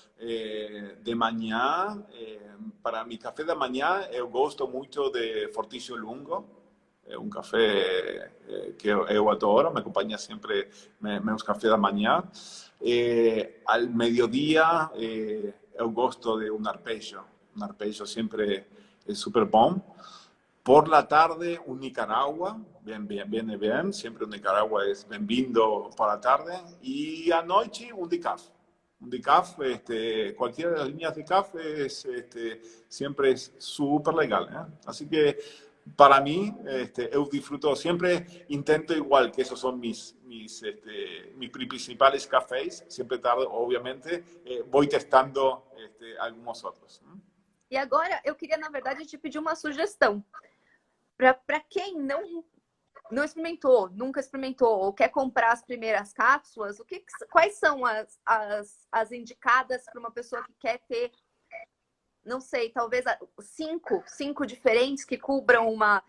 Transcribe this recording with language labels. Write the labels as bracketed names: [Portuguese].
[Portuguese] De manhã, para mi café da manhã, eu gosto muito de Fortício Lungo. É um café que eu adoro, me acompanha sempre meus cafés da manhã. [Spanish] Al mediodía, [Portuguese] eu gosto de [Spanish] un arpejo. Un arpejo siempre es súper bom. Por la tarde, un Nicaragua, bien. Siempre un Nicaragua es bienvenido para la tarde. Y anoche, un decaf. Un decaf, cualquiera de las líneas de decaf siempre es súper legal. Así que para mí, yo disfruto siempre, intento igual, que esos son mis principales cafés. Siempre tarde, obviamente, voy testando algunos otros. [Portuguese] E agora, eu queria, na verdade, te pedir uma sugestão. Para quem não experimentou, nunca experimentou, ou quer comprar as primeiras cápsulas, quais são as indicadas para uma pessoa que quer ter não sei, talvez cinco diferentes que cubram uma...